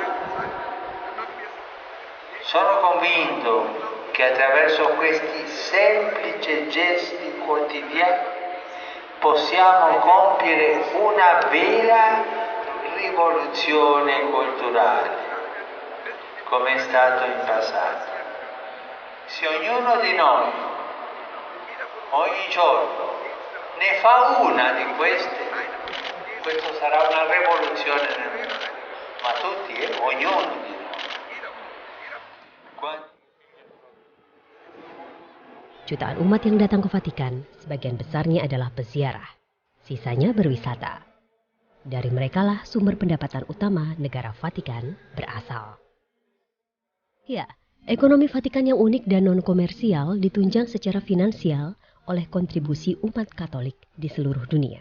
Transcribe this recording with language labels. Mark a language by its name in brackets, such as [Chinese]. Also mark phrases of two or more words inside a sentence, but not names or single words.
[Italian] Sono convinto che attraverso questi semplici gesti quotidiani possiamo compiere una vera rivoluzione culturale, come è stato in passato. Se ognuno di noi ogni giorno ne fa una di queste, questo sarà una rivoluzione nel mondo, ma tutti, ognuno di noi. [Indonesian] Jutaan umat yang datang ke Vatikan, sebagian besarnya adalah peziarah, sisanya berwisata. Dari merekalah sumber pendapatan utama negara Vatikan berasal. Ya, ekonomi Vatikan yang unik dan non-komersial ditunjang secara finansial oleh kontribusi umat Katolik di seluruh dunia.